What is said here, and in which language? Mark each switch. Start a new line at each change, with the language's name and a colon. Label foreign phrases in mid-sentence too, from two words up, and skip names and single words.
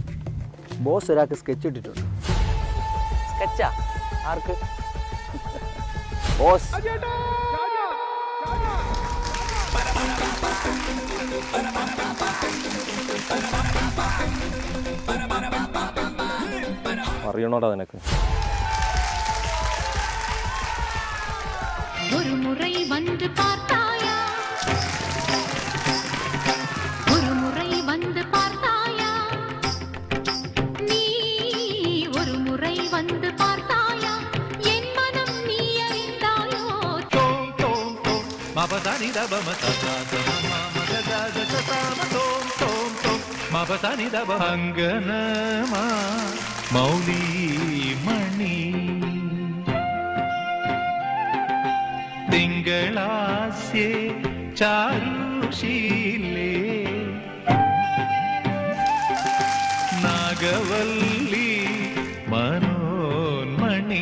Malayalam: ബോസ് ഒരാൾക്ക് സ്കെച്ച് ഇട്ടിട്ടുണ്ട്. സ്കെച്ചാ? ആർക്ക്? ബോസ്. അറിയണോടാ നിനക്ക്?
Tamil: ஒரு முறை வந்து பார்த்தாயா, ஒரு முறை வந்து பார்த்தாயா, நீ ஒரு முறை வந்து பார்த்தாயா, என் மனம் நீ அறிந்தாயோ. தோம் தோம் தோம் மபதனி தபம தததம மகதத சதம தோம் தோம் தோம் மபதனி தப அங்கனமா மௌலி மணி
Malayalam: തിങ്കളാസ്യേ ചാരുശീലേ നാഗവല്ലി മനോന്മണി.